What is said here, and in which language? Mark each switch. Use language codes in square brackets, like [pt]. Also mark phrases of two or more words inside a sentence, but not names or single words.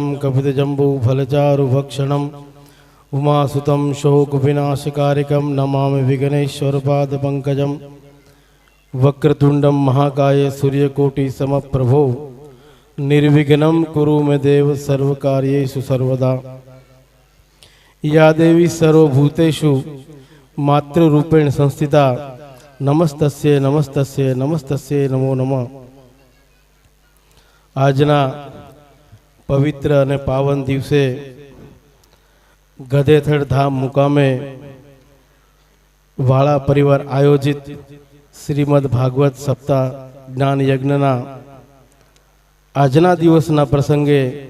[sa] कपितजम्बूफलचारुभक्षणम् उमासुतं शोकविनाशकारिकं नमामि विघ्नेश्वरपादपङ्कजं वक्रतुण्डं महाकाय सूर्यकोटिसमप्रभो निर्विघ्नं कुरु मे देव सर्वकार्येषु सर्वदा. या देवी सर्वभूतेषु मातृरूपेण संस्थिता नमस्तस्ये नमस्तस्ये नमस्तस्ये नमो नमः. [gu] આજના પવિત્ર અને પાવન દિવસે ગધેથડ ધામ મુકામે વાળા પરિવાર આયોજિત શ્રીમદ ભાગવત સપ્તાહ જ્ઞાન યજ્ઞના આજના દિવસના પ્રસંગે